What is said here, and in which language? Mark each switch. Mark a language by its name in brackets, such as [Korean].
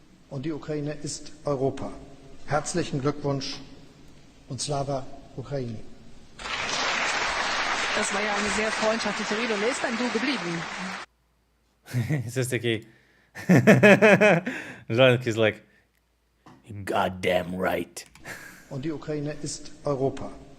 [German] Und die Ukraine ist Europa. Herzlichen Glückwunsch und Slava Ukraini. Das war ja eine sehr freundschaftliche Rede und er ist ein Du geblieben. [English] It's just okay. He's like, you're goddamn right. [German] Und die Ukraine ist Europa.